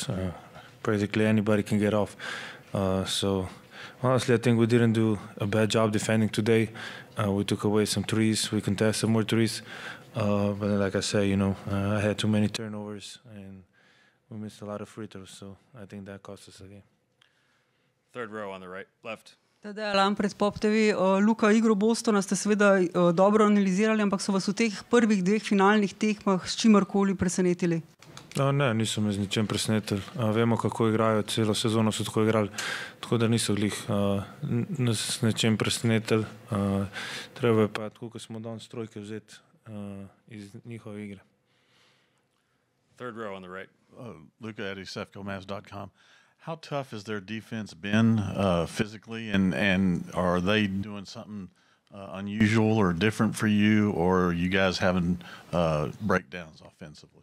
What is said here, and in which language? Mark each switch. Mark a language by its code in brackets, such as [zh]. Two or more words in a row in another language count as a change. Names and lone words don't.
[en] Practically anybody can get off. So honestly, I think we didn't do a bad job defending today. We took away some threes. We contested more threes. But like I said, I had too many turnovers and we missed a lot of free throws. So I think that cost us a game. Third row on the right, left. Tadej Lampret, Pop TV. [sl] Luka, igro Bostona ste seveda dobro analizirali, ampak so vas v teh prvih dveh finalnih tekmah s čimerkoli presenetili? Ne, niso me z ničem presenetili. Vemo, kako igrajo, celo sezono so tako igrali, tako da niso glih nas s ničem presenetili. Treba je pa, tako kot smo danes trojke vzeti iz njihove igre. [en] Third row on the right. Luka at ESEFCOMAS.com. How tough has their defense been physically, and are they doing something unusual or different for you, or are you guys having breakdowns offensively?